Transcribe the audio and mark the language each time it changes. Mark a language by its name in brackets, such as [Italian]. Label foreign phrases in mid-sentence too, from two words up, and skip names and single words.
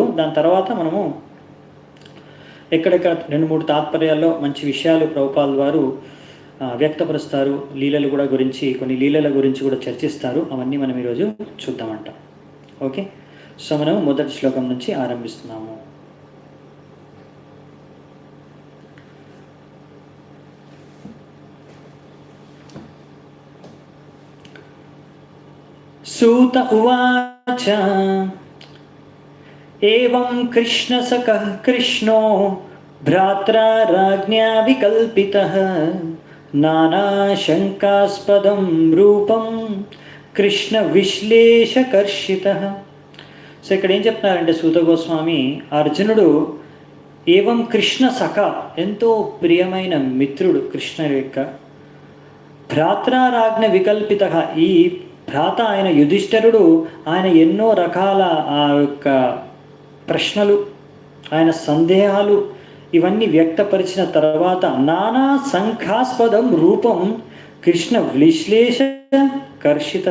[Telugu] దాని తర్వాత మనము ఎక్కడెక్కడ 2-3 తాత్పర్యాల్లో మంచి విషయాలు ప్రభుపాల్ వారు వ్యక్తపరుస్తారు. లీలలు కూడా గురించి, కొన్ని లీలల గురించి కూడా చర్చిస్తారు. అవన్నీ మనం ఈరోజు చూద్దామంట. [English] okay, so [Telugu] మనం మొదటి శ్లోకం నుంచి ఆరంభిస్తున్నాము. [Sanskrit] सूत उवाच एवं कृष्णसखः कृष्णो भ्रात्रा राज्ञा विकल्पितः नानाशङ्कास्पदं रूपं कृष्ण विश्लेषकर्षित. [Telugu] సో ఇక్కడ ఏం చెప్తున్నారంటే సూత గోస్వామి, అర్జునుడు [Sanskrit] एवं कृष्ण सख, [Telugu] ఎంతో ప్రియమైన మిత్రుడు కృష్ణ యొక్క, [Sanskrit] भ्रात्राराज्ञ विकल्पित, [Telugu] ఈ భ్రాత ఆయన యుధిష్ఠిరుడు ఆయన ఎన్నో రకాల ఆ యొక్క ప్రశ్నలు, ఆయన సందేహాలు ఇవన్నీ వ్యక్తపరిచిన తర్వాత [Sanskrit] नाना संख्यास्पदं रूपं कृष्ण विश्लेष कर्षित.